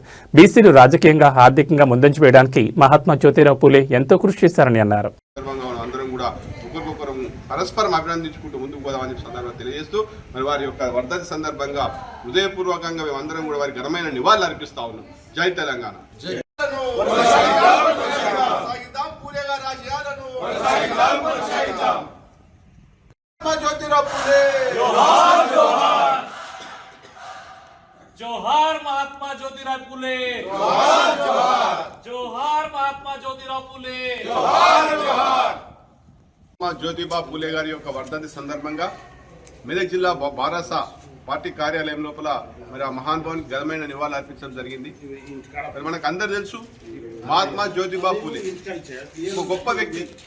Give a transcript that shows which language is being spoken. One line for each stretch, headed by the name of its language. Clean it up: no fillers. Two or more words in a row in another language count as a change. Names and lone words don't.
Telugu: బీసీలు రాజకీయంగా, ఆర్థికంగా ముందంజ వేయడానికి మహాత్మా జ్యోతిరావు పూలే ఎంతో కృషి చేశారని అన్నారు. పరస్పరం అభినందించుకుంటూ ముందుకు పోదామని సందర్భంగా తెలియజేస్తూ మరి వారి యొక్క వర్ధంతి సందర్భంగా హృదయపూర్వకంగా మేమందరం కూడా వారికి ఘనమైన నివాళులు అర్పిస్తా ఉన్నాం. జై తెలంగాణ.
Marathi: जोहार महात्मा ज्योतिराव फुले, जोहार महात्मा ज्योतिराव फुले,
Telugu: జ్యోతిబా పూలే గారి యొక్క వర్ధంతి సందర్భంగా మెదక్ జిల్లా బారాస పార్టీ కార్యాలయం లోపల మరి ఆ మహానుభావుని ఘనమైన నివాళులు అర్పించడం జరిగింది. మరి మనకు అందరు తెలుసు, మహాత్మా జ్యోతిబా పూలే ఒక గొప్ప వ్యక్తి.